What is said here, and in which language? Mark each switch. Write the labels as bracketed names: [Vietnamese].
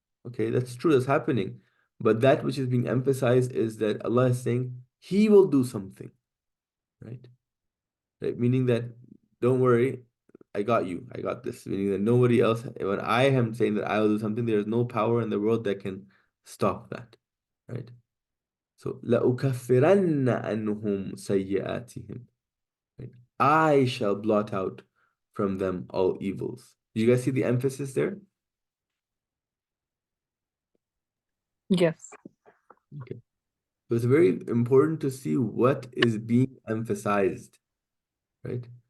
[English] Okay, that's true, that's happening. But that which is being emphasized is that Allah is saying He will do something, right? Right? Meaning that don't worry, I got you, I got this. Meaning that nobody else, when I am saying that I will do something, there's no power in the world that can stop that, right? [Arabic] So لَأُكَفِّرَنَّ عَنْهُمْ سَيِّئَاتِهِمْ. [English] Right? I shall blot out from them all evils. Do you guys see the emphasis there? Yes. Okay. So it's very important to see what is being emphasized, right?